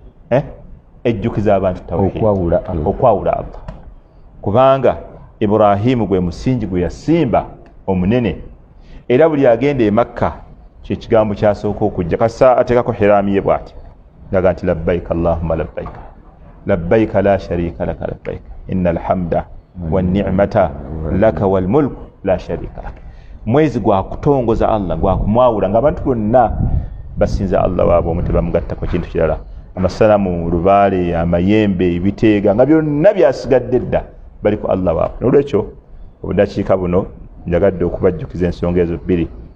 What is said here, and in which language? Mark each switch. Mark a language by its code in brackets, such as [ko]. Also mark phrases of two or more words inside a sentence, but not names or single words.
[lg] Eh? Ejjukiza abantu tawhid. Okwawula Allah. Okwawula Allah. Kubanga Ibrahimu gwe musingi gwe yasimba omunene. Era buli agenda e Makka, kye kigambo kyasooka okujja. Kasa ateekako ihraami ye bw'ati. Ngaga nti, [ar] "لبيك اللهم لبيك. لبيك لا شريك لك لبيك. إن الحمد والنعمة لك والملك لا شريك لك." [lg] Mwezi gwa kutongoza Allah, gwa kumwawula, nga abantu bonna basinza Allah waabwe omu, tebamugattako kintu kirala. Amasanamu, lubaale, amayembe, ebiteega, nga byonna byasigadde dda, bali ku Allah waabwe. N'olwekyo, obudakiika buno, njagadde okubajjukiza ensonga ezo bbiri.